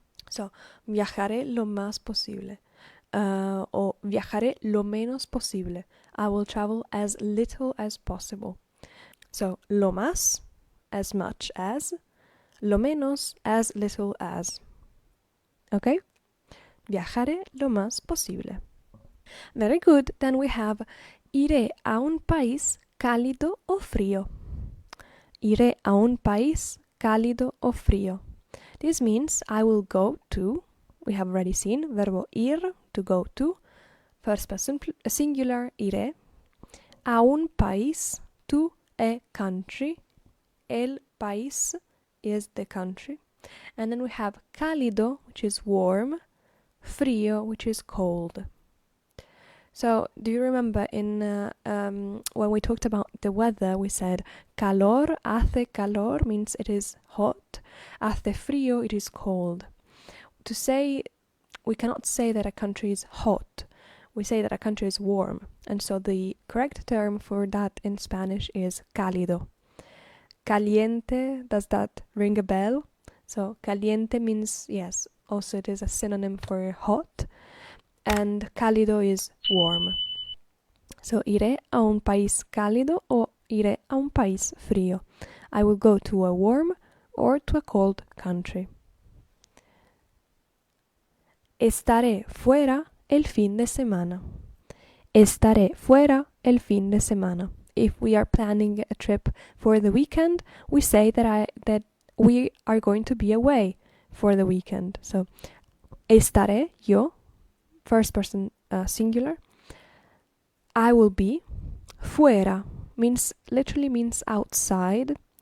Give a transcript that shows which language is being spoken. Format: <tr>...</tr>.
<es>So viajaré lo más posible. O viajaré lo menos posible.</es> <en>I will travel as little as possible. So, lo más, as much as. Lo menos, as little as. Okay?</en> <es>Viajaré lo más posible.</es> <en>Very good. Then we have</en> <es>iré a un país cálido o frío. Iré a un país cálido o frío.</es> <en>This means I will go to, we have already seen, verbo ir, to go to, first person singular, iré, a un país, to a country, el país is the country, and then we have cálido, which is warm, frío, which is cold. So, do you remember when we talked about the weather, we said calor, hace calor means it is hot, hace frío, it is cold. To say, we cannot say that a country is hot, we say that a country is warm, and so the correct term for that in Spanish is cálido. Caliente, does that ring a bell? So, caliente means, yes, also it is a synonym for hot, and cálido is warm.</en> <es>So, iré a un país cálido o iré a un país frío.</es> <en>I will go to a warm or to a cold country.</en> <es>Estaré fuera el fin de semana. Estaré fuera el fin de semana.</es> <en>if we are planning a trip for the weekend, we say that we are going to be away for the weekend. So, estaré, yo, first person singular. I will be. Fuera literally means outside.</en>